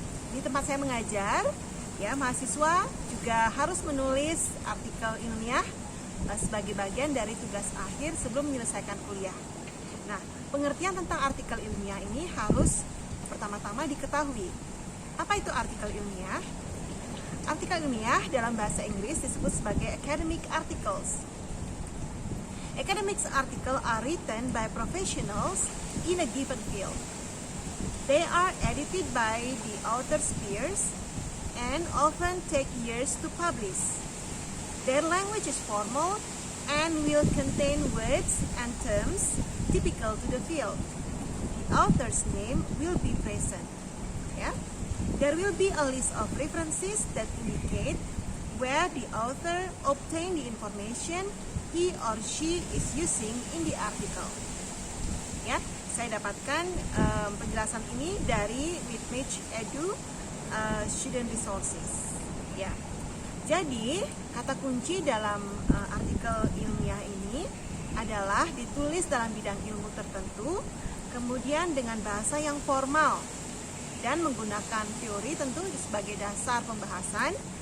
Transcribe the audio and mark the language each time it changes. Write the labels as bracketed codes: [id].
[id] Di tempat saya mengajar, ya, mahasiswa juga harus menulis artikel ilmiah sebagai bagian dari tugas akhir sebelum menyelesaikan kuliah. Nah, pengertian tentang artikel ilmiah ini harus pertama-tama diketahui. Apa itu artikel ilmiah? Artikel ilmiah dalam bahasa Inggris disebut sebagai academic articles. [en] Academic articles are written by professionals in a given field. They are edited by the author's peers and often take years to publish. Their language is formal and will contain words and terms typical to the field. The author's name will be present. Yeah? There will be a list of references that indicate where the author obtained the information he or she is using in the article. [id] Ya, saya dapatkan penjelasan ini dari Whitmich Edu Student Resources. Ya, jadi kata kunci dalam artikel ilmiah ini adalah ditulis dalam bidang ilmu tertentu, kemudian dengan bahasa yang formal dan menggunakan teori tentu sebagai dasar pembahasan.